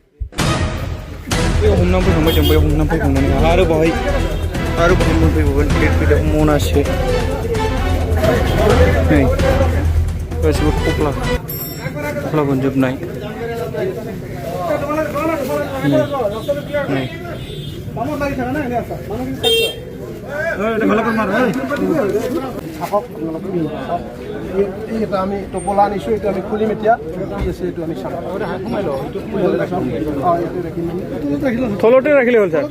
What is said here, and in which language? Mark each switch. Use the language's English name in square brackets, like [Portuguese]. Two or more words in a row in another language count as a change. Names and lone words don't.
[Bodo] हमनानै फैखांबाय जों बेयाव हमनानै फैखांनानै आरो बाहाय मोनफैबावगोन फिरफिदा मनासे नै गासिबो खख्ला बोनजोबनाय नै [Assamese] আমি টোপোলা আনিছো এটা আমি খুলিম এতিয়া কি আছে এইটো আমি চাম থলতে ৰাখিলে হ'ল ছাৰ